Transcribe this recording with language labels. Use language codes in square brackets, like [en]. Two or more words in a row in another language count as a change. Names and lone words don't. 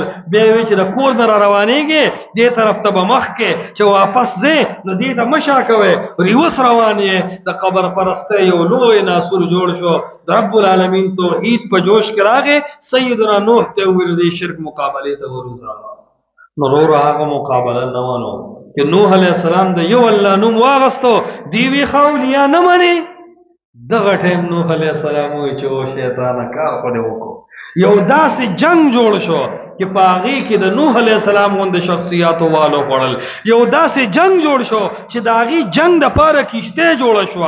[ps] بیا وی چې د کور نه را روانېږي دې طرف ته به مخ کې چې واپس ځې نو دې ته مه شا کوئ، ریوس روان یې. د قبر پرسته یو لوی ناسور جوړ شو. د [ar] رب العالمین [ps] توحید په جوش کې راغی. سیدنا نوح ته وویل دې شرک مقابلې ته وروځه. نو رو هغه مقابله نه ونو کہ نوح [ar] علیہ السلام [ps] د یو الله نوم واغستو، دیوی خولیا نه مني. دغه ټیم نوح [ar] علیہ السلام [ps] وی چې او شیطان کار خو دې وکړو. یو داسې جنگ جوړ شو چې په هغې کې د نوح [ar] علیہ السلام [ps] غوندې شخصیاتو والو خوړل. یو داسې جنگ جوړ شو چې د هغې جنگ دپاره کښتۍ جوړه شوه.